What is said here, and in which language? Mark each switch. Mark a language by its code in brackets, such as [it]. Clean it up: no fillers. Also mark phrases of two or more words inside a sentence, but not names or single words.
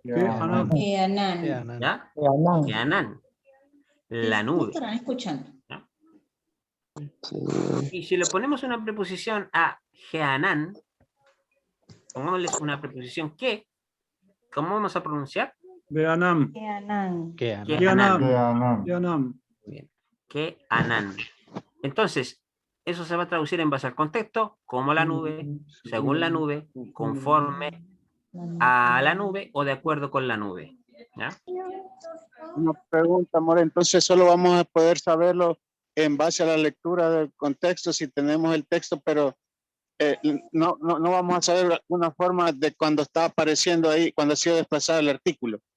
[es] ¿Ya? Ke'anan. La nube. Estarán escuchando. ¿Ya? Y si le ponemos una preposición a Geanan, pongámosle una preposición que, ¿cómo vamos a pronunciar? Beanam. Keanan. Keanan. Beanam. Muy bien. Keanan. Entonces, eso se va a traducir en base al contexto, como la nube, según la nube, conforme a la nube o de acuerdo con la nube. ¿Ya? Una pregunta, amor. Entonces solo vamos a poder saberlo en base a la lectura del contexto si tenemos el texto, pero no vamos a saber una forma de cuando está apareciendo ahí, cuando ha sido desplazado el artículo.